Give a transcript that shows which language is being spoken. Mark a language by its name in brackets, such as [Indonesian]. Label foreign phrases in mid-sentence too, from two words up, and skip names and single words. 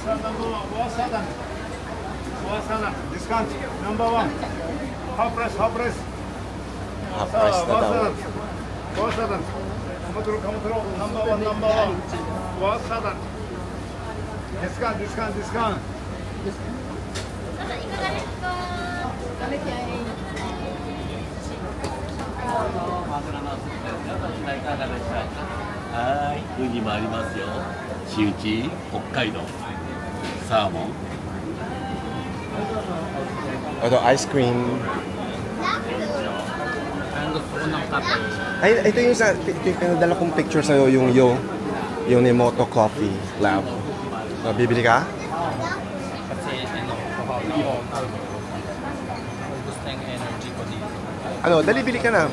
[English] Discount number 1. Half price. Half price [Filipino] na daw. [English] Number 1. Discount. [Japanese] はい、ウニもありますよ。シウチ、北海道、サーモン。 [Filipino] Ito, [English] ice cream. [Filipino] Ang gusto ko ng kape. Ay, ito yung pinadala kong picture sa'yo, yung Nemoto Coffee Lab. Bibili ka? Kasi gusto yung energy ko dito. Ano, dali bili ka na.